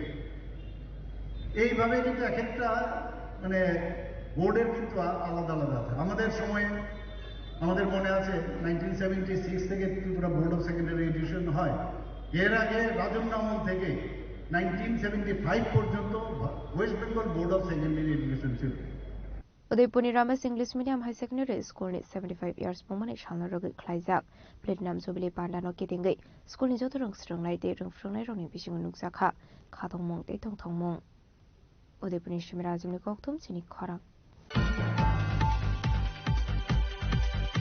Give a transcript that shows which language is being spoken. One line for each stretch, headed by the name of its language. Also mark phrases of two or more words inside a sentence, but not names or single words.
Bangla: এইভাবে কিন্তু এক একটা বোর্ডের কিন্তু আলাদা আলাদা আছে। আমাদের সময়ে আমাদের মনে আছে 1976 থেকে ত্রিপুরা বোর্ড অফ সেকেন্ডারি এডুকেশন হয়। এর আগে রাজন্য আমল থেকে 1975 পর্যন্ত ওয়েস্ট বেঙ্গল বোর্ড অফ সেকেন্ডারি এডুকেশন ছিল।
Kok Borok: उदयपुरनि रामेश इंग्लिश मीडियम हाई सेकेंडरी स्कूलनि 75 years पमने सालनारगै ख्लाइजाक प्लेटिनाम जुबिली पान्डानो केदिंगै स्कूलनि जत रोंस्रोंनाय दे रोंफ्रोंनाय रंनि बिसिङाव नुजाखा खादंमं दे थंथंमं। उदयपुरनि सिमरा आजिमनि कक्थुम चिनि खरां।